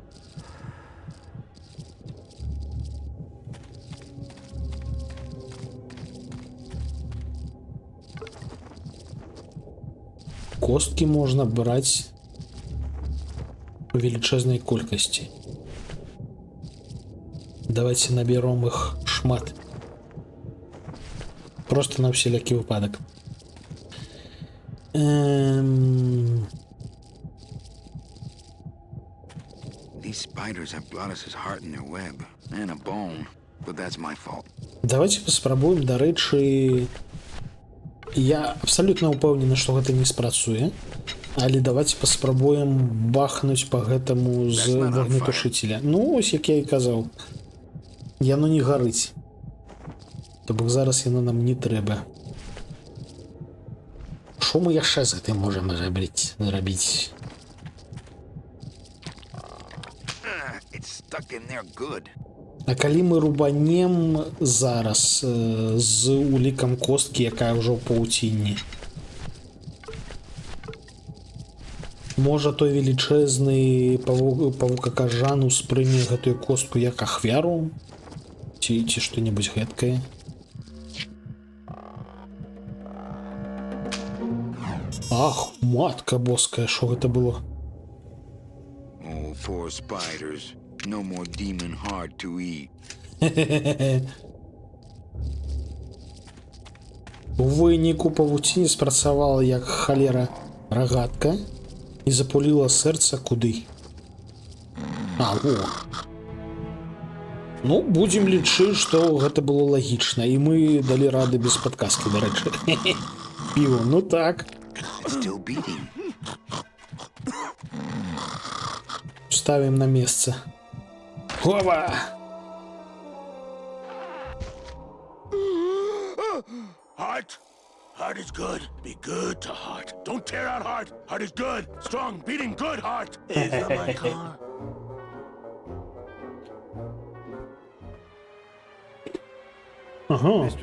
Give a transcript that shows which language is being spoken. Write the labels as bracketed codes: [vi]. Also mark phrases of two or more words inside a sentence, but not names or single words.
[be] Косткі можна браць у велічэзнай колькасці. [ru] Давайте наберем их [be] шмат. Просто на вселякі выпадак. [en] These spiders have Glottis's heart in their web and a bone, but that's my fault. [be] Давайте паспрабуем, дарэчы, я абсалютна ўпэўнены, што гэта не спрацуе, але давайте паспрабуем бахнуць па гэтаму з вогнетушыцеля. Ось як я і казаў, яно не гарыць, то бок зараз яно нам не трэба. Што мы яшчэ з гэтым можам зрабіць? [en] It's stuck in there good. [be] А калі мы рубанем зараз з улікам косткі, якая ўжо ў паўцінні, можа той велічэзны павукакажан успрыме гэтую костку як ахвяру ці што-небудзь гэткае. Ах, матка боская, што гэта было? [en] Oh, poor spiders. No more demon heart to eat. [be] У выніку павуцінь спрацавала як халера рагатка і запуліла сэрца куды? А, во. Ну, будзем лічыць, што гэта было лагічна, і мы далі рады без падказкі, дарэчы. Піво, ну так. [en] Still beating. [be] Ставім на месца. Хова! [en] Heart. Heart is good. Be good to heart. Don't tear out heart. Heart is good. Strong. Beating good heart. Is that my car? Mr.